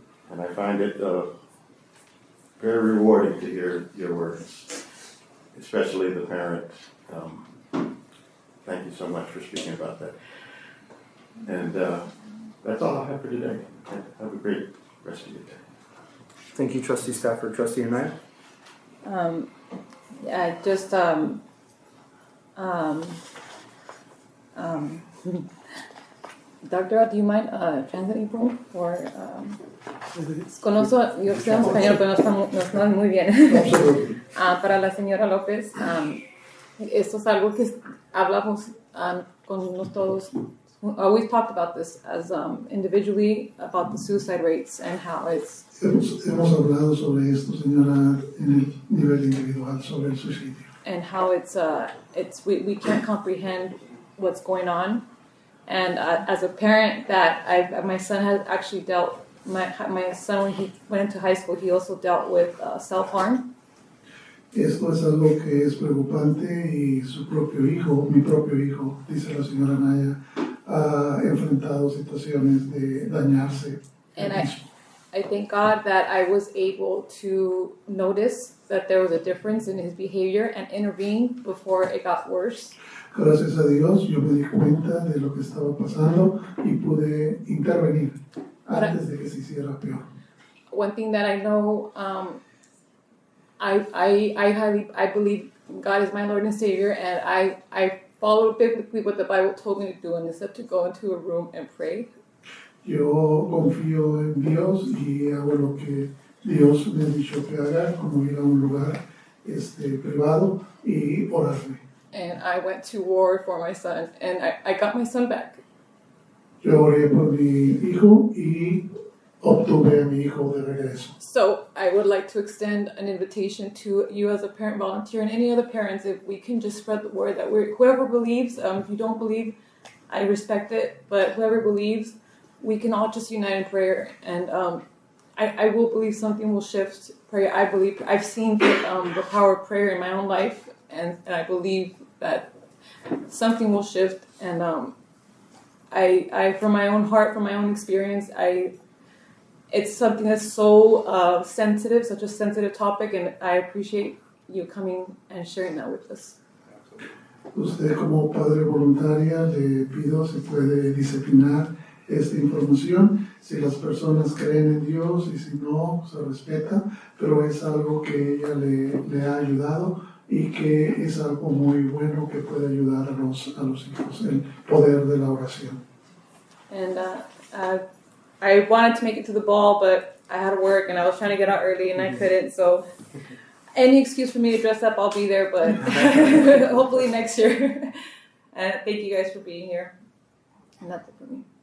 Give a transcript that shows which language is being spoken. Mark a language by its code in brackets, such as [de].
[en] And I find it very rewarding to hear your words, especially the parents. Thank you so much for speaking about that. And that's all I have for today. Have a great rest of your day. Thank you, Trustee Stafford. Trustee Anaya? Yeah, just Doctor, do you mind translating for [es] conozco, yo sé español, pero no está muy bien. Para la señora López, esto es algo que hablamos con todos. [en] We've talked about this as individually about the suicide rates and how it's. [es] Hemos hablado sobre esto, señora, en el nivel individual sobre el suicidio. [en] And how it's we can't comprehend what's going on. And as a parent, that my son has actually dealt. My son, when he went into high school, he also dealt with self-harm. [es] Esto es algo que es preocupante y su propio hijo, mi propio hijo, dice la señora Naya, ha enfrentado situaciones de dañarse. [en] And I thank God that I was able to notice that there was a difference in his behavior and intervene before it got worse. [es] Gracias a Dios, yo me di cuenta de lo que estaba pasando y pude intervenir antes de que se hiciera peor. [en] One thing that I know, I believe God is my Lord and Savior, and I follow biblically what the Bible told me to do, and it's to go into a room and pray. [es] Yo confío en Dios y hago lo que Dios me ha dicho que haga, como ir a un lugar privado y orarme. [en] And I went to war for my son, and I got my son back. [es] Yo oré por mi hijo y obtuve a mi hijo de regreso. [en] So I would like to extend an invitation to you as a parent volunteer and any other parents, if we can just spread the word that whoever believes, if you don't believe, I respect it, but whoever believes, we can all just unite in prayer. And I will believe something will shift. Prayer, I believe, I've seen the power of prayer in my own life, and I believe that something will shift. And I from my own heart, from my own experience, it's something that's so sensitive, such a sensitive topic, and I appreciate you coming and sharing that with us. [es] Usted como padre voluntaria le pido si puede disciplinar esta información, si las personas creen en Dios y si no, se respeta, pero es algo que ella le ha ayudado y que es algo muy bueno que puede ayudar a los hijos, el poder de la oración. [en] And I wanted to make it to the ball, but I had to work and I was trying to get out early and I couldn't, so any excuse for me to dress up, I'll be there, but hopefully next year. And thank you guys for being here. And that's it for me.